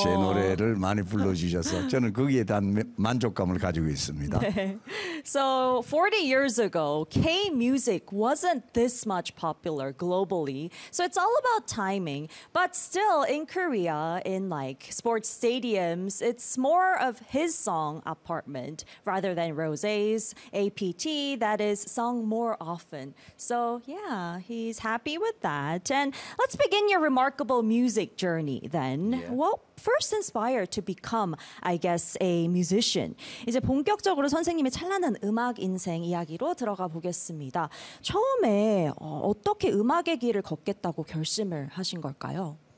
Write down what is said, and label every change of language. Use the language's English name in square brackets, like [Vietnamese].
[Korean] 제 노래를 많이 불러주셔서 저는 거기에 대한 만족감을 가지고 있습니다. 네. [English] So 40 years ago, K-music wasn't this much popular globally. So it's all about timing. But still, in Korea, in like sports stadiums, it's more of his song Apartment rather than Rose's APT that is sung more often. So yeah. He's happy with that. And let's begin your remarkable music journey then. Yeah. What first inspired to become, I guess, a musician? [Korean] 이제 본격적으로 선생님의 찬란한 음악 인생 이야기로 들어가 보겠습니다. 처음에 어떻게 음악의 길을 걷겠다고 결심을 하신 걸까요?